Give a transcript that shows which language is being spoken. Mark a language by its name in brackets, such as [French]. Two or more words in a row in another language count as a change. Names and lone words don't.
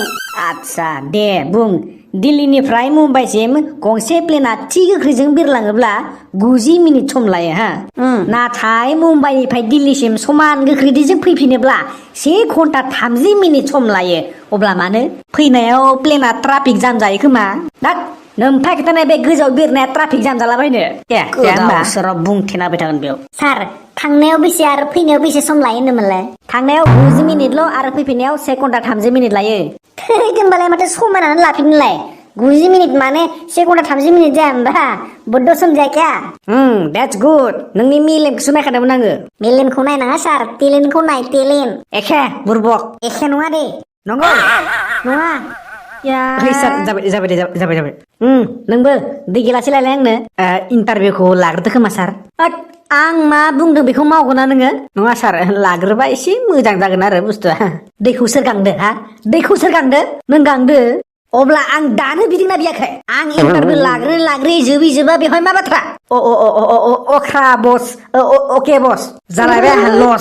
[Bodo] आच्छा दे बुं दिल्लीनिफ्राय मुम्बाइसिम गंसे प्लेना थि गोख्रैजों बिरलाङोब्ला 90 मिनिट सम लायो हा नाथाय मुम्बाइनिफ्राय दिल्लीसिम समान गोख्रैथिजों फैफिनोब्ला 1 घन्टा 30 मिनिट सम लायो अब्ला मानो फैनायाव प्लेना [English] traffic jam [Bodo] जायो खोमा नोमफाय खोथानाय बे गोजौआव बिरनाया [English] traffic jam [Bodo] जालाबायनो सोराव बुंथेनाबाय थागोन बेयाव सार थांनायाव बेसे आरो फैनायाव बेसे सम लायो होनदोंमोनलाय थांनायाव 90 मिनिटल' आरो फैफिननायाव 1 घन्टा 30 मिनिट लायो होमबालाय माथो समायनानै लाफिननोलाय 90 मिनिट माने 1 घन्टा 30 मिनिट जाया होमबा बड्ड सम जाया क्या [English] that's good [Bodo] नोंनि मेलेमखौसो नायखादोंमोन आङो मेलेमखौ नायनाङा सार टेलेन्टखौ नाय टेलेन्ट एखे बुरबक एखे नङा दे नंगौ नङा सार जाबाय नोंबो दै गिलासै लायलाय आंनो इन्टारभिउखौ लाग्रोदो खोमा सार आं मा बुंदों बेखौ मावगोना नोङो नङा सार लाग्रोबा एसे मोजां जागोन आरो बुस्थुआ दैखौ सोर गांदो दैखौ सोर गांदो नों गांदो अब्ला आं दानो बिदोंना बियाखै आं इन्टारभिउ लाग्रो जोबा बेवहाय मा बाथ्रा अख्रा बस अके बस जालायबाय आंहा लस